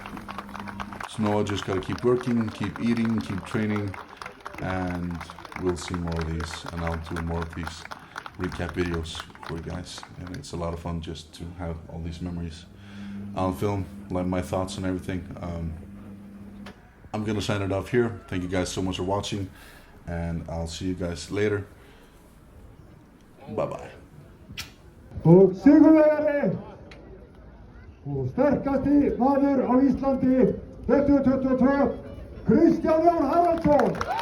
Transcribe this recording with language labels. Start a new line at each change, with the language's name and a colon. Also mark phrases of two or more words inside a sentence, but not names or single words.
English: So now I just gotta keep working, keep eating, keep training, and we'll see more of these, and I'll do more of these recap videos for you guys. And it's a lot of fun just to have all these memories on film, like my thoughts and everything. I'm gonna sign it off here. Thank you guys so much for watching, and I'll see you guys later. Bye bye.
Icelandic: Og sigurvegari og sterkasti maður á Íslandi 2022, Kristján Jón Haraldsson.